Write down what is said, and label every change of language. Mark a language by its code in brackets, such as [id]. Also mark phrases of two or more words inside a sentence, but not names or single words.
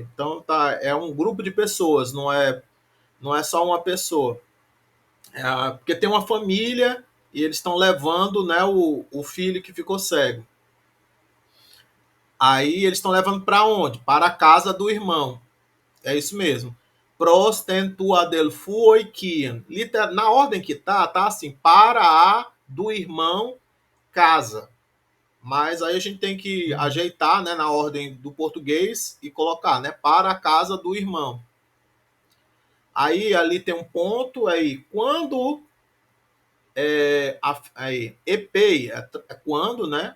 [pt] Então tá, é um grupo de pessoas, não é só uma pessoa. Porque tem uma família e eles estão levando, né, o filho que ficou cego. Aí eles estão levando para onde? Para a casa do irmão. É isso mesmo. Prostentua del fuoikian. Na ordem que tá assim, para a do irmão casa. Mas aí a gente tem que ajeitar, né, na ordem do português e colocar, né, para a casa do irmão. Aí ali tem um ponto, aí quando aí, epei é quando, né?